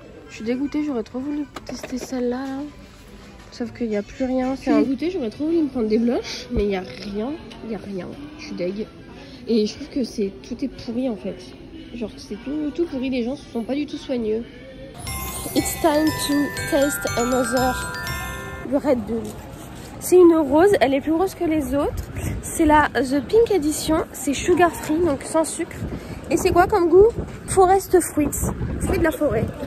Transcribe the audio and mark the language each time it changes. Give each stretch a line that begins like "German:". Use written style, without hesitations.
French: Je suis dégoûtée, j'aurais trop voulu tester celle-là. Là. Sauf qu'il n'y a plus rien. Je suis dégoûtée, j'aurais trop voulu me prendre des blushs, mais il n'y a rien. Il n'y a rien. Je suis deg. Et je trouve que tout est pourri en fait. Genre c'est tout pourri, les gens ne sont pas du tout soigneux.
English: It's time to taste another Red Bull.
French: C'est une rose, elle est plus rose que les autres. C'est la The Pink Edition, c'est sugar free, donc sans sucre. Et c'est quoi comme goût? Forest Fruits, fruits de la forêt.